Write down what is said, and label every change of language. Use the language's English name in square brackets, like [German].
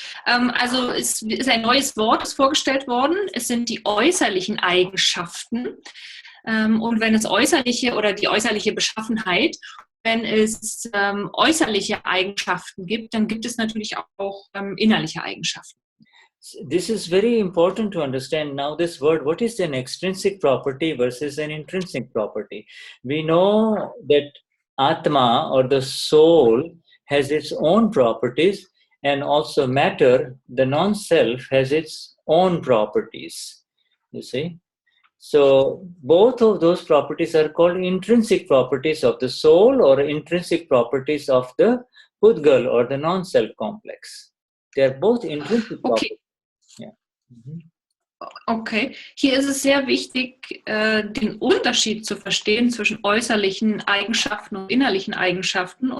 [German] Also es ist ein neues Wort vorgestellt worden. Es sind die äußerlichen Eigenschaften. Und wenn es äußerliche oder die äußerliche Beschaffenheit, wenn es äußerliche Eigenschaften gibt, dann gibt es natürlich auch innerliche Eigenschaften. [English] This is very important to understand now this word. What is an extrinsic property versus an intrinsic property? We know that Atma or the soul has its own properties, and also matter, the non-self, has its own properties. You see? So both of those properties are called intrinsic properties of the soul or intrinsic properties of the pudgal or the non-self complex. They are both intrinsic properties. Yeah. [German] Okay, hier ist es sehr wichtig, den Unterschied zu verstehen zwischen äußerlichen Eigenschaften und innerlichen Eigenschaften.